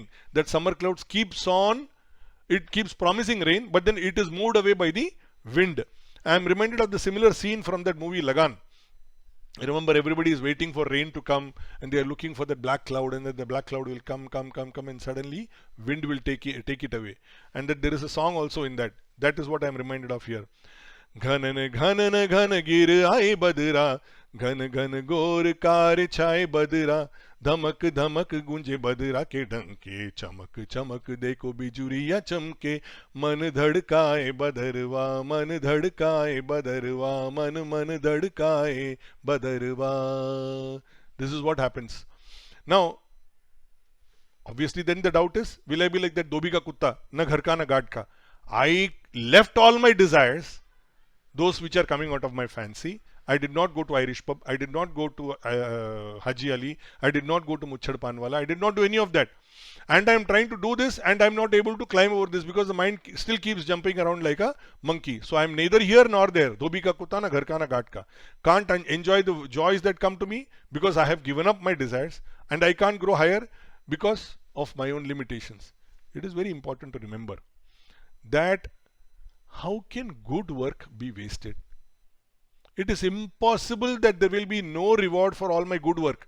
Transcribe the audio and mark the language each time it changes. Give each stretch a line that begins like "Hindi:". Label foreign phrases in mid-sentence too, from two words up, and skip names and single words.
English: That summer clouds keeps on, it keeps promising rain, but then it is moved away by the wind. I am reminded of the similar scene from that movie Lagan. Remember, everybody is waiting for rain to come and they are looking for that black cloud, and that the black cloud will come and suddenly wind will take it away. And that there is a song also in that. That is what I am reminded of here.
Hindi: घनन घनन घन घिर आए बदरा, घन घन घोर कर छाए बदरा, धमक धमक गूंजे बदरा के डंके, चमक चमक देखो बिजुरिया चमके, मन धड़काए बदरवा, मन धड़काए बदरवा, मन मन धड़काए बदरवा.
English: This is what happens. Now, obviously then the doubt is, will I be like that
Hindi: धोबी का कुत्ता, न घर का न घाट का?
English: I left all my desires, those which are coming out of my fancy. I did not go to Irish pub. I did not go to Haji Ali. I did not go to Muchhad Panwala. I did not do any of that. And I am trying to do this and I am not able to climb over this because the mind still keeps jumping around like a monkey. So I am neither here nor there.
Hindi: धोबी का कुत्ता न घर का न घाट का.
English: Can't enjoy the joys that come to me because I have given up my desires, and I can't grow higher because of my own limitations. It is very important to remember that how can good work be wasted? It is impossible that there will be no reward for all my good work.